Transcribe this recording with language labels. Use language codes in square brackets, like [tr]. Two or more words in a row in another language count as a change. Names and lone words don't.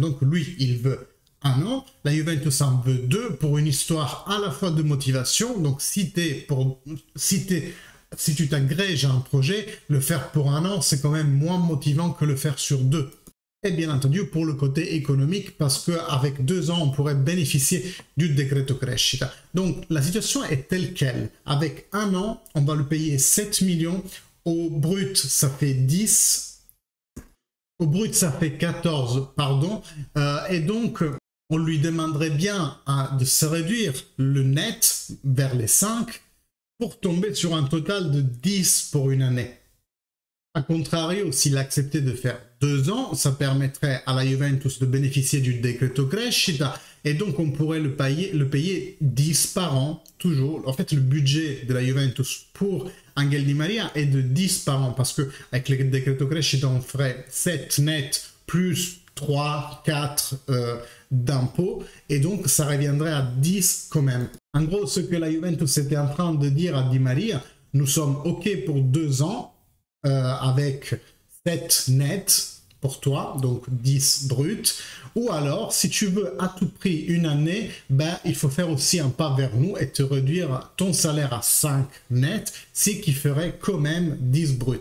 [fr] Donc lui, il veut 1 an, la Juventus en veut 2 pour une histoire à la fois de motivation. Donc si tu t'agrèges à un projet, le faire pour 1 an, c'est quand même moins motivant que le faire sur 2. Et bien entendu, pour le côté économique, parce qu'avec 2 ans, on pourrait bénéficier du [it] decreto crescita. [fr] Donc, la situation est telle qu'elle. Avec 1 an, on va le payer 7 millions. Au brut, ça fait 10. Au brut, ça fait 14, pardon. Et donc, on lui demanderait bien de se réduire le net vers les 5 pour tomber sur un total de 10 pour une année. A contrario, s'il acceptait de faire 2 ans, ça permettrait à la Juventus de bénéficier du [it] decreto crescita [fr] et donc on pourrait le payer 10 par an, toujours. En fait, le budget de la Juventus pour Angel Di Maria est de 10 par an parce qu'avec le [it] decreto crescita, [fr] on ferait 7 net plus 3, 4 d'impôts et donc ça reviendrait à 10 quand même. En gros, ce que la Juventus était en train de dire à Di Maria, nous sommes OK pour 2 ans avec 7 net pour toi, donc 10 brut, ou alors si tu veux à tout prix une année, il faut faire aussi un pas vers nous et te réduire ton salaire à 5 net, ce qui ferait quand même 10 brut.